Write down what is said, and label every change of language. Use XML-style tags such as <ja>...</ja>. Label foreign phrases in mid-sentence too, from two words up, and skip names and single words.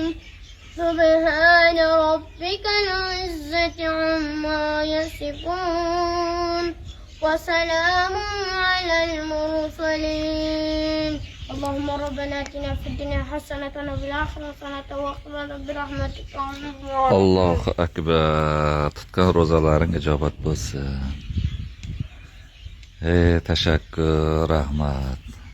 <ar>سبحان ربك العزة عما يصفون وسلام على المرسلين. اللهم ربنا اتنا في الدنيا حسنة وفي الآخرة حسنة وقنا برحمتك. الله أكبر.</ar> <uz>Tutgan ro'zalaring ijobat bo'lsin. Tashakkur, rahmat.</uz>